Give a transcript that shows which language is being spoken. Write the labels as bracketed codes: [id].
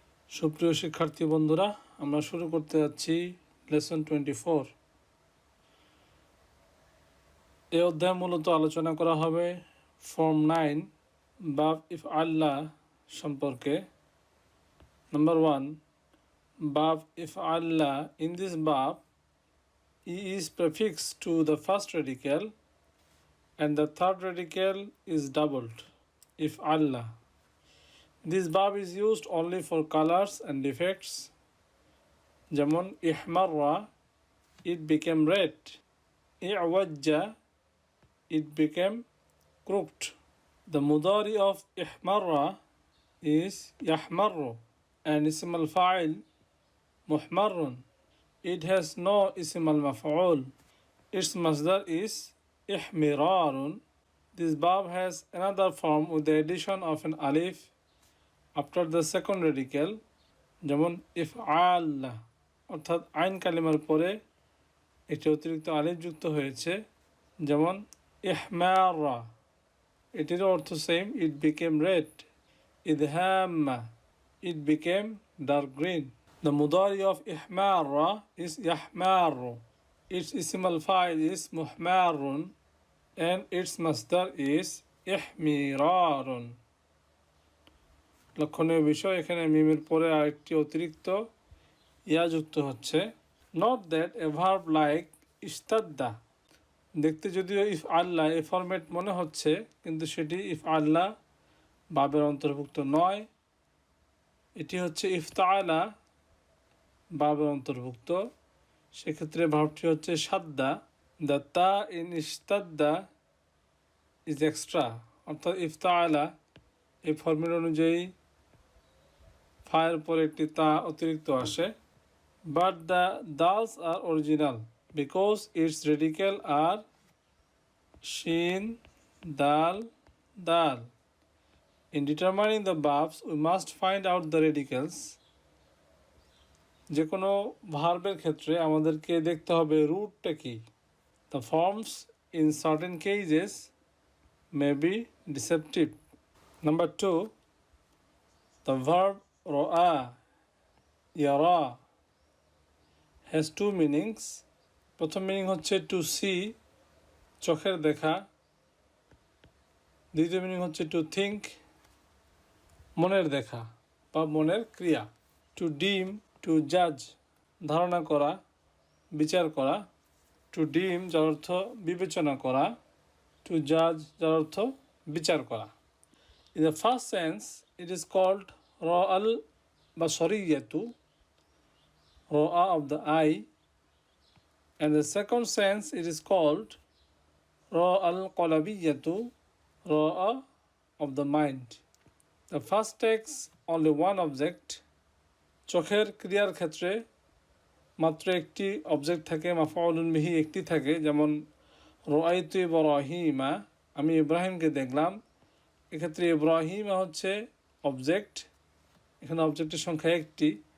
[bn] সুপ্রিয় শিক্ষার্থী বন্ধুরা, আমরা শুরু করতে যাচ্ছি লেসন 24। এই অধ্যায়ে মূলত আলোচনা করা হবে ফর্ম 9 বাব ইফআল্লাহ সম্পর্কে। নাম্বার 1, বাব ইফআল্লাহ। [en] In this বাব ই is prefixed to the first radical and the third radical is doubled, if Allah. This verb is used only for colors and defects. Jamon ihmarra, it became red. I'wajja, it became crooked. The mudari of ihmarra is yahmarru and ism al-fa'il muhmarrun. It has no ism al-maf'ul. Its masdar is ihmirarun. This verb has another form with the addition of an alif after the second radical, [bn] যেমন ইফআল্লা, অর্থাৎ আইন কালিমার পরে একটি অতিরিক্ত আলিফ যুক্ত হয়েছে, যেমন ইহমারা, এটির অর্থ same, [en] It became red. ইদহাম্মা, it became dark green. The mudari of ihmarra is yahmaru. Its ism al-fa'il is muhmarun and its masdar is ihmirarun. [bn] লক্ষণীয় বিষয়, এখানে মিমের পরে আরেকটি অতিরিক্ত ইয়া যুক্ত হচ্ছে। [en] Note that a verb like [bn] ইস্তাদ্দা, দেখতে যদিও ইফ আল্লাহ এ ফরম্যাট মনে হচ্ছে, কিন্তু সেটি ইফ আল্লাহ ভাবের অন্তর্ভুক্ত নয়। এটি হচ্ছে ইফতাআলা ভাবের অন্তর্ভুক্ত। সেক্ষেত্রে ভাবটি হচ্ছে সাদ্দা। [en] the তা in ইস্তাদ্দা is extra, [bn] অর্থাৎ ইফতাআলা এই ফর্মেট অনুযায়ী ফায়ের পরে একটি তা অতিরিক্ত আসে। [en] But the দালস are original because its radical are শিন, দাল, দাল। In determining the verbs we must find out the radicals. [bn] যে কোনো ভার্বের ক্ষেত্রে আমাদেরকে দেখতে হবে রুটটা কি। [en] The forms in certain cases may be deceptive. Number 2, the verb ro'a, yara, has two meanings. [bn] প্রথম মিনিং হচ্ছে টু সি, চোখের দেখা। দ্বিতীয় মিনিং হচ্ছে টু থিঙ্ক, মনের দেখা বা মনের ক্রিয়া। টু ডিম, টু জাজ, ধারণা করা, বিচার করা। টু ডিম যার অর্থ বিবেচনা করা, টু জাজ যার অর্থ বিচার করা। [en] In the first sense, it is called ra'al basariyatu, ra'a of the eye, and the second sense it is called ra'al qalabiyatu, ra'a of the mind. The first takes only one object. [bn] চোখের ক্রিয়ার ক্ষেত্রে মাত্র একটি object থাকে, মাফউলুন বিহি একটি থাকে, যেমন রাআইতু ইব্রাহিমা, আমি ইব্রাহিমকে দেখলাম। এক্ষেত্রে ইব্রাহিমা হচ্ছে অবজেক্ট, এখানে অবজেক্টের সংখ্যা একটি।